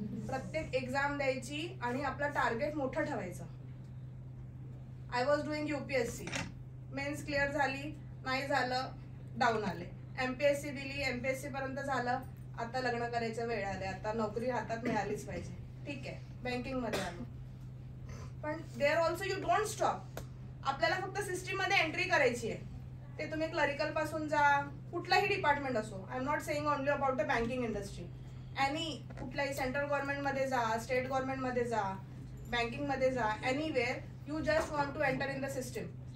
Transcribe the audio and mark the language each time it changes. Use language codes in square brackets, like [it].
[mr] प्रत्येक एक्झाम द्यायची आणि आपलं टार्गेट मोठं ठेवायचं. [en] I was doing UPSC. [mr] Men's clear झाली, नाही झालं, डाऊन आले. MPSC दिली, MPSC पर्यंत झालं, आता लग्न करायचं वेळ आले, आता नोकरी हातात मिळालीच पाहिजे. ठीक आहे, बँकिंग मध्ये आलो. [en] पण there also you don't stop. [mr] आपल्याला फक्त सिस्टीम मध्ये एंट्री करायची आहे. ते तुम्ही क्लरिकल पासून जा, कुठलाही डिपार्टमेंट असो. [en] I am not saying only about the banking industry. Any [mr] कुठल्याही सेंट्रल गव्हर्नमेंट मध्ये जा, [en] State government मध्ये जा, banking मध्ये जा, anywhere you just want to enter in the system.